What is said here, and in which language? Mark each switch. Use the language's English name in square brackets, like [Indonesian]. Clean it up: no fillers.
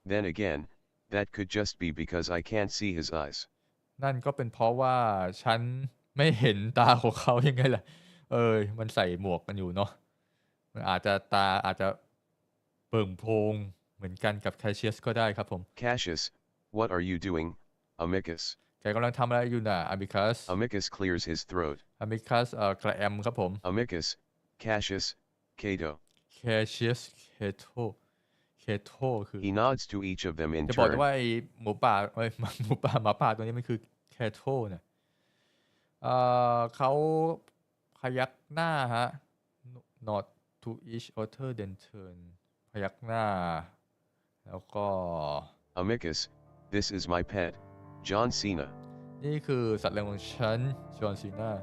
[English] Then again, that could just be because I can't see his eyes. [Thai] นั่นก็เป็นเพราะว่าฉันไม่เห็นตาของเขายังไงล่ะมันใส่หมวกกันอยู่เนาะมันอาจจะตาอาจจะเบิ่งโพรงเหมือนกันกับ Cassius ก็ได้ครับผม [English] Cassius, what are you doing, Amicus? [Thai] แกกำลังทำอะไรอยู่น่ะ Amicus [English] Amicus clears his throat. [Thai] Amicus กระแอมครับผม [English] Amicus, Cassius, Cato. [Thai] Cassius Cato คือ [English] He nods to each of them in [Thai] จะบอก [English] turn. [Thai] ว่าไอหมูป่าหมาป่าตัวนี้มันคือ Cato เนี่ยเขาพยักหน้าฮะ [English] not to each other then turn [Thai] พยักหน้าแล้วก็ [English] Amicus, this is my pet, John Cena. [Thai] นี่คือสัตว์เลี้ยงของฉันจอห์นซีนา